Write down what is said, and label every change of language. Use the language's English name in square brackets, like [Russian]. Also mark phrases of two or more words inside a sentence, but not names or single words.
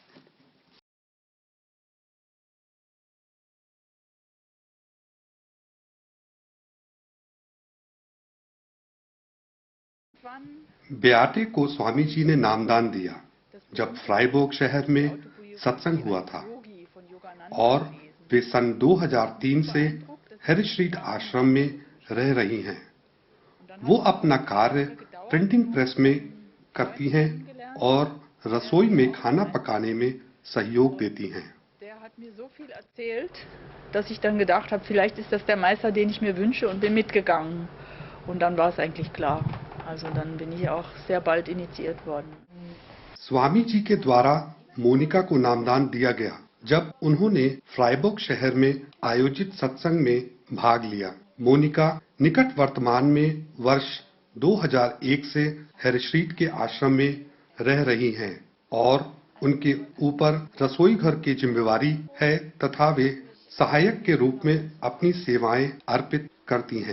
[Hindi] बेआटे को स्वामी जी ने नामदान दिया जब फ्राइबोर्ग शहर में सत्संग हुआ था और वे सन 2003 से हेरी स्ट्रीट आश्रम में रह रही हैं। वो अपना कार्य [English] printing press [Hindi] में करती हैं और रसोई में खाना पकाने में सहयोग देती हैं। [German] Der hat mir so viel erzählt, dass ich dann gedacht habe, vielleicht ist das der Meister, den ich mir wünsche, und bin mitgegangen. Und dann war es eigentlich klar. Also dann bin ich auch sehr bald initiiert worden. [Hindi] स्वामी जी के द्वारा मोनिका को नामदान दिया गया जब उन्होंने फ्राइबोर्ग शहर में आयोजित सत्संग में भाग लिया। मोनिका निकट वर्तमान में वर्ष 2001 से हेरी स्ट्रीट के आश्रम में रह रही हैं और उनके ऊपर रसोई घर की जिम्मेवारी है तथा वे सहायक के रूप में अपनी सेवाएं अर्पित करती हैं।